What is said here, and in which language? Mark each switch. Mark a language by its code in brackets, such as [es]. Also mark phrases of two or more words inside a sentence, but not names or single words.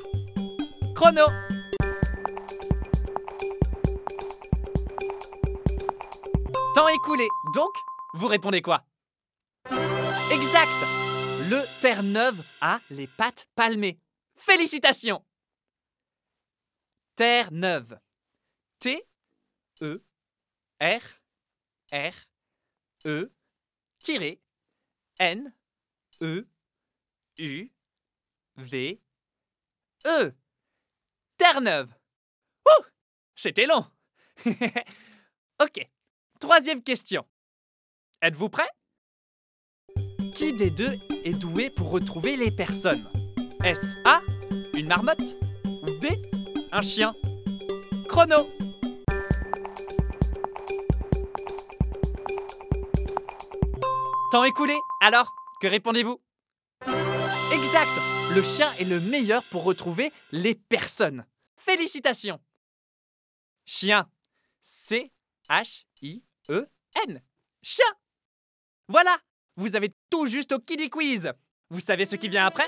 [fr] Chrono! Temps écoulé. Donc, vous répondez quoi? Exact! Le Terre-Neuve a les pattes palmées. Félicitations! Terre-Neuve. T-E-R-R-E N-E-U-V-E. Terre-Neuve. Ouh! C'était long. Ok. Troisième question. Êtes-vous prêts? Qui des deux est doué pour retrouver les personnes? Est-ce A, une marmotte, ou B, un chien? Chrono! Temps écoulé. Alors, que répondez-vous? Exact! Le chien est le meilleur pour retrouver les personnes. Félicitations! Chien. C-H-I-E-N. Chien! Voilà! Vous avez tout juste au Kiddie Quiz. Vous savez ce qui vient après?